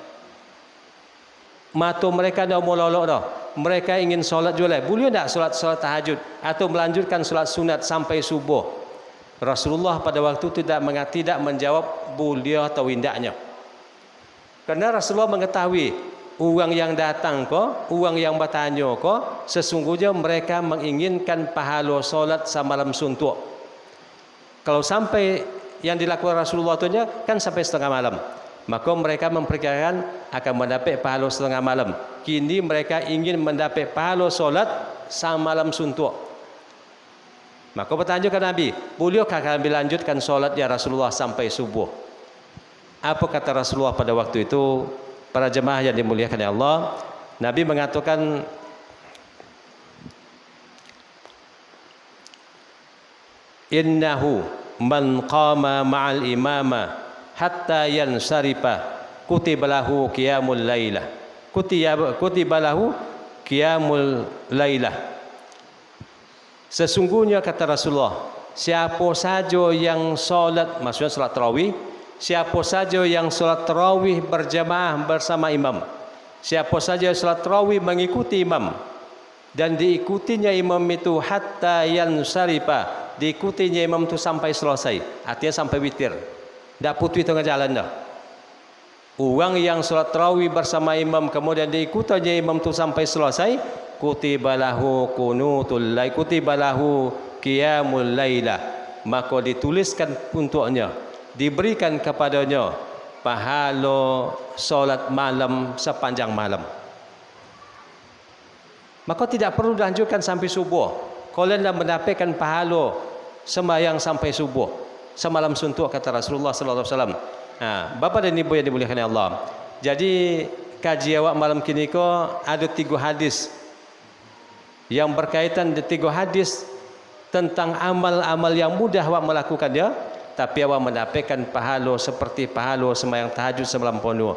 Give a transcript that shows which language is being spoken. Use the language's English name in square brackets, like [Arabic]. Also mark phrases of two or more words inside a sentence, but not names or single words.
[Malay] Mata mereka dah mau lolok dah. Mereka ingin solat juga lah. Boleh tak solat tahajud atau melanjutkan solat sunat sampai subuh? [Indonesian] Rasulullah pada waktu itu tidak menjawab boleh atau tidaknya. Kerana Rasulullah mengetahui orang yang datang orang yang bertanya sesungguhnya mereka menginginkan pahala solat semalam suntuk. Kalau sampai yang dilakukan Rasulullah itu kan sampai setengah malam, maka mereka memperkirakan akan mendapat pahala setengah malam. Kini mereka ingin mendapat pahala solat semalam suntuk. Maka bertanya ke Nabi, bolehkah kami lanjutkan solat ya Rasulullah sampai subuh? Apa kata Rasulullah pada waktu itu? Para jemaah yang dimuliakan oleh Allah, Nabi mengatakan, [Arabic] إنه من قام مع الإمام حتى ينصرف كتب له قيام ليلة. كتب له قيام ليلة. [Indonesian] Sesungguhnya kata Rasulullah, siapa saja yang solat, maksudnya solat tarawih, siapa saja yang solat tarawih berjamaah bersama imam, siapa saja solat tarawih mengikuti imam dan diikutinya imam itu [Arabic] حتى ينصرف, [Indonesian] diikutinya imam itu sampai selesai, artinya sampai witir, tidak putus tengah jalan dah. Orang yang solat tarawih bersama imam kemudian diikutinya imam itu sampai selesai, [Arabic] كتب له قنوت الليل، كتب له قيام ليلة, [Indonesian] maka dituliskan untuknya, diberikan kepadanya pahala solat malam sepanjang malam. Maka tidak perlu dilanjutkan sampai subuh. Kalian dah mendapatkan pahala sembahyang sampai subuh semalam suntuk, kata Rasulullah [Arabic] صلى الله عليه وسلم. [Malay] Bapa dan ibu yang dimuliakan Allah. Jadi kaji awak malam kini ada 3 hadis yang berkaitan dengan 3 hadis tentang amal-amal yang mudah awak melakukannya, tapi awak mendapatkan pahala seperti pahala sembahyang tahajud semalam penuh.